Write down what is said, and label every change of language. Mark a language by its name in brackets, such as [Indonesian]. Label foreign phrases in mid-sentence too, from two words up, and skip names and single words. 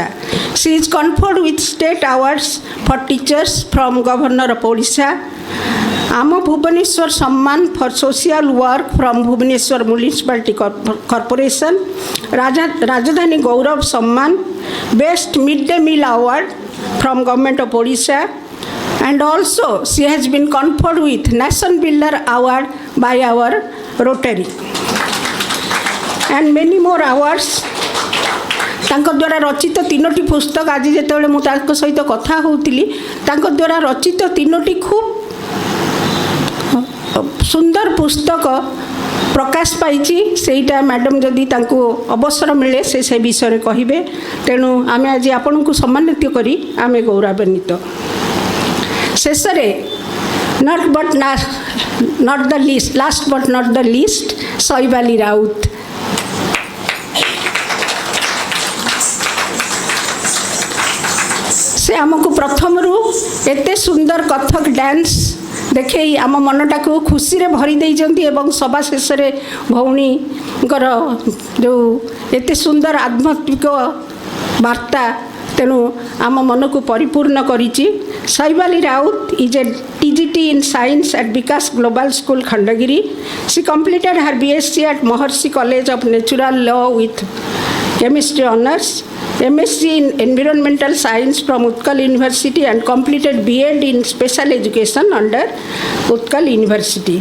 [English] She is conferred with state awards for teachers from Governor of Odisha, Ama Bhubaneswar Samman for social work from Bhubaneswar Municipality Corporation, Rajadhani Gaurav Samman, Best Midday Meal Award from Government of Odisha, and also she has been conferred with Nation Builder Award by our Rotary and many more awards. [Odia] ତାଙ୍କ ଦ୍ୱାରା ରଚିତ 3ଟି ପୁସ୍ତକ, ଆଜି ଯେତେବେଳେ ମୁଁ ତାଙ୍କ ସହିତ କଥା ହେଉଥିଲି, ତାଙ୍କ ଦ୍ୱାରା ରଚିତ 3ଟି ଖୁବ୍ ସୁନ୍ଦର ପୁସ୍ତକ ପ୍ରକାଶ ପାଇଛି। ସେଇଟା ମ୍ୟାଡ଼ାମ୍ ଯଦି ତାଙ୍କୁ ଅବସର ମିଳେ ସେ ବିଷୟରେ କହିବେ। ତେଣୁ ଆମେ ଆଜି ଆପଣଙ୍କୁ ସମ୍ମାନିତ କରି ଆମେ ଗୌରବାନ୍ୱିତ। [English] ଶେଷରେ not the least, last but not the least, [Odia] ଶୈବାଲି ରାଉତ। ସେ ଆମକୁ ପ୍ରଥମରୁ ଏତେ ସୁନ୍ଦର କଥକ ଡ୍ୟାନ୍ସ ଦେଖେଇ ଆମ ମନଟାକୁ ଖୁସିରେ ଭରି ଦେଇଛନ୍ତି ଏବଂ ସଭା ଶେଷରେ ଭଉଣୀଙ୍କର ଯେଉଁ ଏତେ ସୁନ୍ଦର ଆଧ୍ୟାତ୍ମିକ ବାର୍ତ୍ତା ତେଣୁ ଆମ ମନ କୁ ପରିପୂର୍ଣ୍ଣ କରିଛି। [English] Shaivali Rout is a TGT in Science at Vikas Global School, Khandagiri. She completed her BSc at Maharishi College of Natural Law with Chemistry Honours, MSc in Environmental Science from Utkal University, and completed B.Ed in Special Education under Utkal University.